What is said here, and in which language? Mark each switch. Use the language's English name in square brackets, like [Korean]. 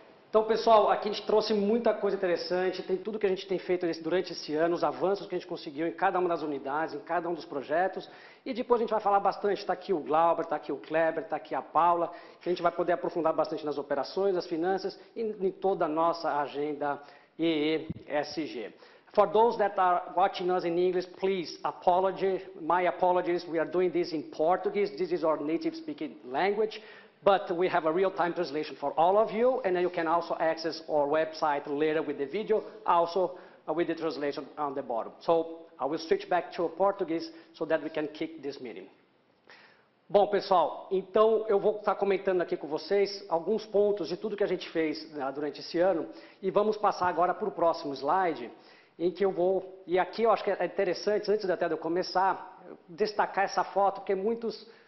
[Portuguese] Então, pessoal, aqui a gente trouxe muita coisa interessante, tem tudo que a gente tem feito durante esse ano, os avanços que a gente conseguiu em cada uma das unidades, em cada um dos projetos, e depois a gente vai falar bastante, está aqui o Glauber, está aqui o Kleber, está aqui a Paula, que a gente vai poder aprofundar bastante nas operações, nas finanças e em toda a nossa agenda EESG. [English] For those that are watching us in English, please my apologies, we are doing this in Portuguese, this is our native speaking language. But we have a real-time translation for all of you, and then you can also access our website later with the video, also with the translation on the bottom. So I will switch back to Portuguese so that we can kick this meeting. [Portuguese] Bom, pessoal, então eu vou estar comentando aqui com vocês alguns pontos de tudo que a gente fez durante esse ano, e vamos passar agora para o próximo slide, em que eu vou, e aqui eu acho que é interessante, antes até de eu começar, destacar essa foto, porque muitos...